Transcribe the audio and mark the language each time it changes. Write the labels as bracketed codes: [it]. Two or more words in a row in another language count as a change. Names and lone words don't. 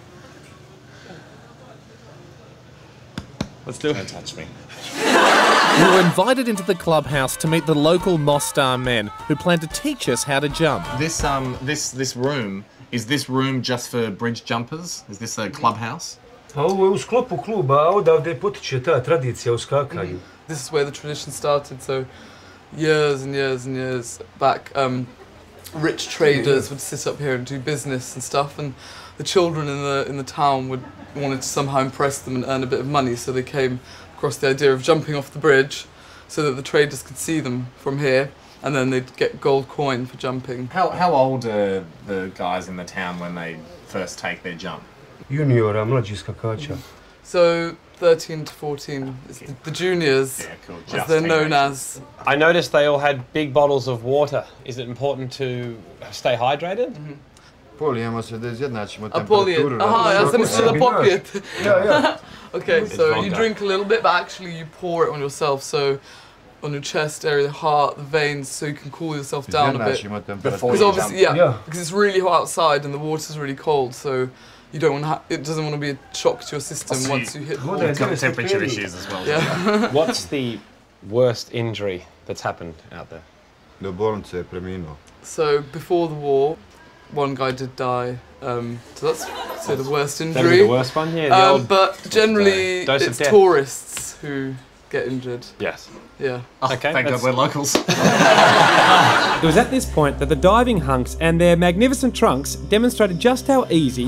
[en] Let's do it. Don't touch me. We were invited into the clubhouse to meet the local Mostar men who plan to teach us how to jump. This room, is this room just for bridge jumpers? Is this a clubhouse? [bs] Ovo je u sklopu kluba, a odavde potiče ta tradicija u skakanju. [en] This is where the tradition started, so years and years and years back. rich traders would sit up here and do business and stuff, and the children in the town wanted to somehow impress them and earn a bit of money, so they came across the idea of jumping off the bridge so that the traders could see them from here, and then they'd get gold coin for jumping. How old are the guys in the town when they first take their jump? [bs] Juniora, mlađi skakača. [en] So 13 to 14 is the juniors, Yeah, cool. as they're known as. I noticed they all had big bottles of water. Is it important to stay hydrated? [bs] Polijemo se da izjednačimo A polijet. Aha, ja sam mislila popjet. Ja. [en] Okay, so you vodka. drink a little bit, but actually you pour it on yourself, so on your chest area, the heart, the veins, so you can cool yourself down a bit. [bs] Izjednačimo [en] Before [bs] temperaturu. [en] Because you obviously, jump. yeah, Yeah. because it's really hot outside and the water's really cold, so you don't want to. It doesn't want to be a shock to your system So once you hit the [bs] Voda [en] water. [bs] je [en] It's got 9 temperature [bs] stepeni. [en] issues as well. Yeah. What's the worst injury that's happened out there? [bs] Do bolnice je preminuo. [en] So before the war, one guy did die. So that's the worst That would be injury. the worst one, yeah. The old, But generally, Dose of it's death. tourists who get injured. yes. Yeah. Oh, Okay, thank God that's- we're locals. It was at this point that the diving hunks and their magnificent trunks demonstrated just how easy